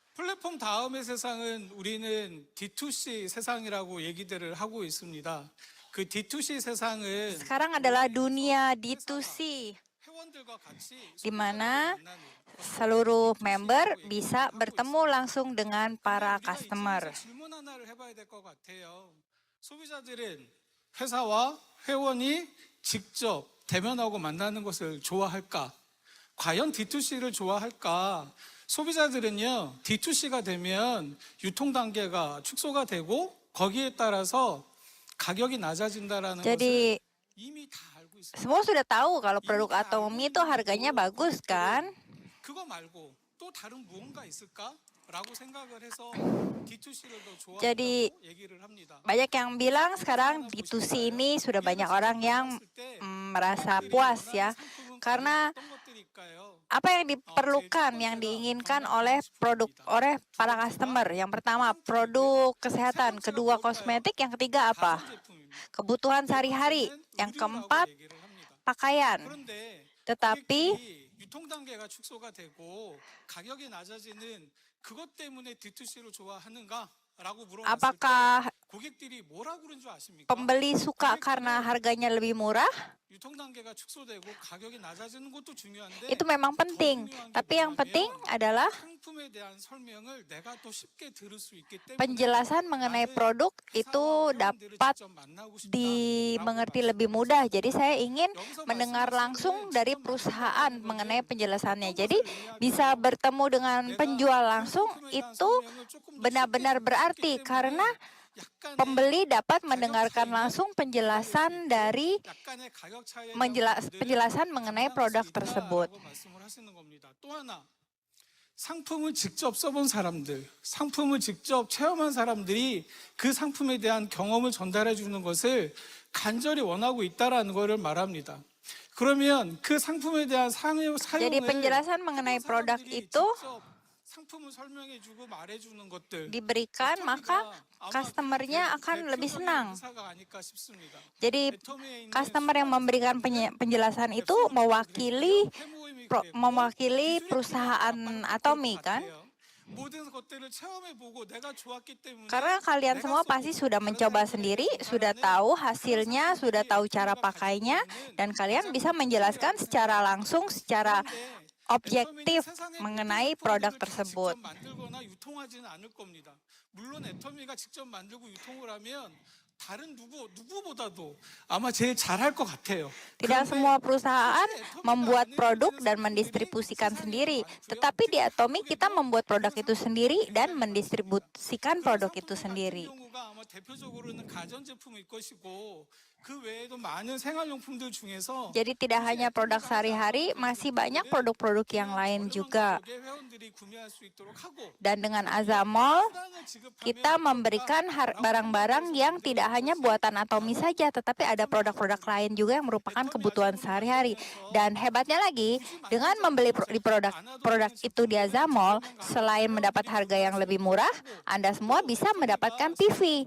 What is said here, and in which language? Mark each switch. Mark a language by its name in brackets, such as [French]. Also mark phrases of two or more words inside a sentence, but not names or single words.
[Korean] 플랫폼 다음의 세상은 우리는 D2C 세상이라고 얘기들을 하고 있습니다. 그 D2C 세상은 [Indonesian] Sekarang adalah dunia D2C, [Korean] 회원들과 같이 [Indonesian] di mana [Korean] 만나는 [Indonesian] seluruh D2C member [Korean] 라고 [Indonesian] bisa [Korean] 얘기를 하고 [Indonesian] bertemu [Korean] 있습니다. [Indonesian] langsung dengan [Korean] 근데 [Indonesian] para [Korean] 우리가 [Indonesian] customer. [Korean] 이쯤에서 질문 하나를 해봐야 될 것 같아요. 소비자들은 회사와 회원이 직접 대면하고 만나는 것을 좋아할까? 과연 D2C를 좋아할까? 소비자들은요, D2C가 되면 유통 단계가 축소가 되고 거기에 따라서 가격이 낮아진다라는 것을 [Indonesian] Jadi [Korean] 이미 다 알고 있습니다. [Indonesian] semua sudah tahu kalau [Korean] 이미 [Indonesian] produk [Korean] 다 알고 [Indonesian] Atomi itu harganya [Korean] 있는데도 [Indonesian] bagus kan? [Korean] 고객들은 그거 말고 또 다른 무언가 있을까? 라고 생각을 해서 D2C를 더 [Indonesian] Jadi [Korean] 좋아한다고 얘기를 합니다. [Indonesian] banyak yang bilang [Korean] 상품 [Indonesian] sekarang [Korean] 하나 [Indonesian] D2C [Korean] 보실까요? [Indonesian] ini sudah [Korean] 우리가 [Indonesian] banyak [Korean] 직접 [Indonesian] orang yang [Korean] 만났을 때 [Indonesian] merasa [Korean] 고객들이 [Indonesian] puas [Korean] 원하는 [Indonesian] ya. [Korean] 상품은 과연 [Indonesian] Karena [Korean] 어떤 것들일까요? [Indonesian] apa yang [Korean] 제일 첫 [Indonesian] diperlukan, yang [Korean] 번째가 [Indonesian] diinginkan oleh [Korean] 건강기능식품입니다. [Indonesian] oleh [Korean] 두 [Indonesian] para [Korean] 번째가 [Indonesian] customer. Yang pertama [Korean] 화장품이고요. [Indonesian] produk [Korean] 세 [Indonesian] kesehatan, [Korean] 번째가 [Indonesian] kedua [Korean] 뭘까요? [Indonesian] kosmetik, yang ketiga apa? [Korean] 가전제품입니다. [Indonesian] Kebutuhan [Korean] 네 [Indonesian] sehari-hari, [Korean] 번째는 [Indonesian] yang [Korean] 의류라고 [Indonesian] keempat [Korean] 얘기를 합니다. [Indonesian] pakaian. [Korean] 그런데 [Indonesian] Tetapi [Korean] 고객들이 유통 단계가 축소가 되고 가격이 낮아지는 그것 때문에 D2C를 좋아하는가라고 물어봤을 때 [Indonesian] apakah [Korean] 고객들이 뭐라 그런 줄 아십니까? [Indonesian] pembeli suka karena harganya lebih murah? [Korean] 유통 단계가 축소되고 가격이 낮아지는 것도 중요한데 [Indonesian] Itu memang [Korean] 더 [Indonesian] penting. [Korean] 중요한 게 [Indonesian] Tapi yang penting [Korean] 뭐냐면 [Indonesian] adalah [Korean] 상품에 대한 설명을 내가 더 쉽게 들을 수 있기 때문에 [Indonesian] penjelasan mengenai [Korean] 나는 [Indonesian] produk [Korean] 회사와 [Indonesian] itu [Korean] 회원들을 [Indonesian] dapat [Korean] 직접 만나고 싶다라고 [Indonesian] dimengerti [Korean] 말씀을 [Indonesian] lebih mudah. [Korean] 하셨습니다. [Indonesian] Jadi saya ingin [Korean] 여기서 [Indonesian] mendengar [Korean] 말씀하시는 [Indonesian] langsung dari [Korean] 직접 [Indonesian] perusahaan [Korean] 만난다는 [Indonesian] mengenai [Korean] 거는 [Indonesian] penjelasannya. [Korean] 어떤 [Indonesian] Jadi [Korean] 것을 의미할까요? [Indonesian] bisa bertemu dengan [Korean] 내가 [Indonesian] penjual [Korean] 그 [Indonesian] langsung [Korean] 상품에 대한 [Indonesian] itu [Korean] 설명을 조금 더 쉽게 [Indonesian] benar-benar [Korean] 들을 수 있기 [Indonesian] berarti karena [Korean] 때문에 약간의 [Indonesian] pembeli dapat [Korean] 가격 [Indonesian] mendengarkan [Korean] 차이는 [Indonesian] langsung [Korean] 기다릴 수 [Indonesian] penjelasan [Korean] 있고 [Indonesian] dari [Korean] 약간의 가격 차이에 대한 부분들은 [Indonesian] penjelasan mengenai [Korean] 감당할 수 [Indonesian] produk tersebut. [Korean] 있다라고 말씀을 하시는 겁니다. 또 하나 상품을 직접 써본 사람들, 상품을 직접 체험한 사람들이 그 상품에 대한 경험을 전달해 주는 것을 간절히 원하고 있다라는 것을 말합니다. 그러면 그 상품에 대한 사용을 [Indonesian] Jadi penjelasan mengenai [Korean] 해본 [Indonesian] produk [Korean] 사람들이 [Indonesian] itu [Korean] 직접 상품을 설명해주고 말해주는 것들 [Indonesian] diberikan, maka customer-nya akan lebih senang. [Korean] 회사가 아닐까 싶습니다. [Indonesian] Jadi [Korean] 애터미에 있는 [Indonesian] customer yang [Korean] 수많은 [Indonesian] memberikan [Korean] 사람들은 [Indonesian] penjelasan itu [Korean] 앱솔루션도 [Indonesian] mewakili [Korean] 그랬고요, 페모임이 그랬고, [Indonesian] mewakili [Korean] 기술이 [Indonesian] perusahaan [Korean] 필요하다. [Indonesian] Atomi [Korean] 그럴 것 [Indonesian] kan? [Korean] 같아요. 모든 것들을 체험해보고 내가 좋았기 때문에 [Indonesian] Karena kalian [Korean] 내가 [Indonesian] semua [Korean] 써보고 [Indonesian] pasti sudah [Korean] 다른 [Indonesian] mencoba [Korean] 사람들에게 [Indonesian] sendiri, sudah [Korean] 전달하는 [Indonesian] tahu [Korean] 그런 [Indonesian] hasilnya, [Korean] 상품들이 [Indonesian] sudah tahu cara [Korean] 애터미가 가지고 [Indonesian] pakainya, [Korean] 있는 [Indonesian] dan kalian [Korean] 가장 [Indonesian] bisa [Korean] 큰 [Indonesian] menjelaskan [Korean] 특징이라고 [Indonesian] secara [Korean] 생각을 [Indonesian] langsung, [Korean] 합니다. [Indonesian] secara [Korean] 그런데 애터미는 [Indonesian] objektif [Korean] 세상의 모든 [Indonesian] mengenai produk [Korean] 상품들을 다 [Indonesian] tersebut. [Korean] 직접 만들거나 유통하지는 않을 겁니다. 물론 애터미가 직접 만들고 유통을 하면 다른 누구보다도 아마 제일 잘할 것 같아요. [Indonesian] Tidak semua perusahaan membuat produk dan mendistribusikan sendiri, tetapi di Atomi kita membuat produk itu sendiri dan mendistribusikan produk itu sendiri. [Korean] 경우가 아마 대표적으로는 가전제품일 것이고 그 외에도 많은 생활용품들 중에서 [Indonesian] Jadi tidak hanya produk sehari-hari, masih banyak produk-produk yang lain juga. [Korean] 회원들이 구매할 수 있도록 하고 [Indonesian] Dan dengan Azamol, [Korean] 수당을 지급하면 [Indonesian] kita memberikan barang-barang yang tidak hanya buatan Atomi saja, tetapi ada produk-produk lain juga yang merupakan kebutuhan sehari-hari. Dan hebatnya lagi, dengan membeli di produk itu di Azamol, selain mendapat harga yang lebih murah, Anda semua bisa mendapatkan PV.